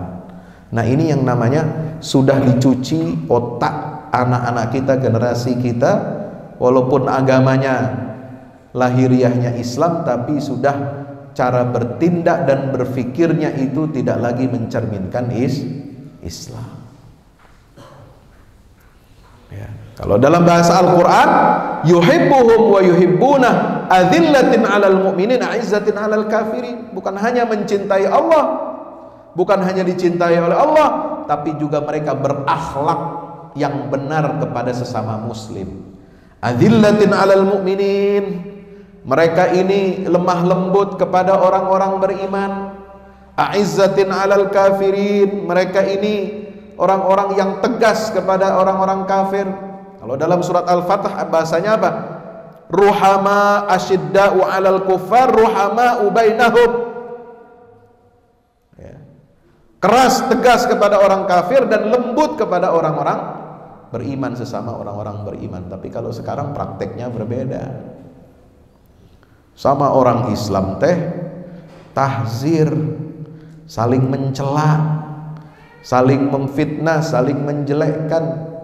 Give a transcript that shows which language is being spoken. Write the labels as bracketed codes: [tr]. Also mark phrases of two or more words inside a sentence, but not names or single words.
[id] Nah, ini yang namanya sudah dicuci otak anak-anak kita, generasi kita, walaupun agamanya lahiriahnya Islam, tapi sudah cara bertindak dan berfikirnya itu tidak lagi mencerminkan Islam. Ya. Kalau dalam bahasa Al-Quran, [ar] يحبهم ويحبونه أذلة على المؤمنين أعزة على الكافرين. [id] Bukan hanya mencintai Allah, bukan hanya dicintai oleh Allah, tapi juga mereka berakhlak yang benar kepada sesama muslim. [ar] أذلة على المؤمنين, [id] mereka ini lemah lembut kepada orang-orang beriman. [ar] أعزة على الكافرين, [id] mereka ini orang-orang yang tegas kepada orang-orang kafir. Kalau dalam surat Al-Fatah bahasanya apa? [ar] رحماء أشداء على الكفار رحماء بينهم. [id] Ya. Keras, tegas kepada orang kafir dan lembut kepada orang-orang beriman, sesama orang-orang beriman. Tapi kalau sekarang prakteknya berbeda. Sama orang Islam tahzir, saling mencela, saling memfitnah, saling menjelekkan.